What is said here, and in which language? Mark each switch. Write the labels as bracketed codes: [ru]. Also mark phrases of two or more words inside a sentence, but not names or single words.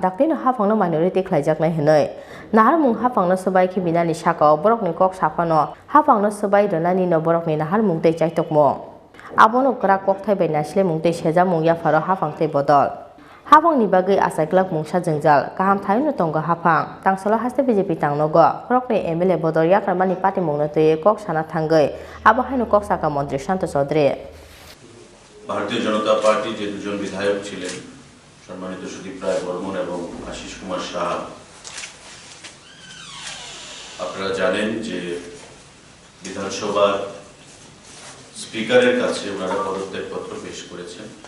[trp] dakni no hafang no minority khlaijak nai hinoi nahar mung hafang no sabai khibina ni saka borok ni kok sapano hafang no sabai ronani no borok ni nahar mung tei chaitokmo abo no kra kok thai bai nasle mung tei seja mung ya faro hafang tei bodol hafang ni bagai asai klak mungsa jengjal kaham thai no tongo hafang tangsala haste BJP tangnogo borok ni MLA bodol ya karmani party mung no tei kok sana thangai abo haino kok saka mantri Santo Chaudhary [bn] ভারতীয় জনতা পার্টি যে দুজন বিধায়ক ছিলেন সম্মানিত সুদীপ রায় বর্মন এবং আশিস কুমার সাহা আপনারা জানেন যে বিধানসভার স্পিকারের কাছে ওনারা পদত্যাগপত্র পেশ করেছেন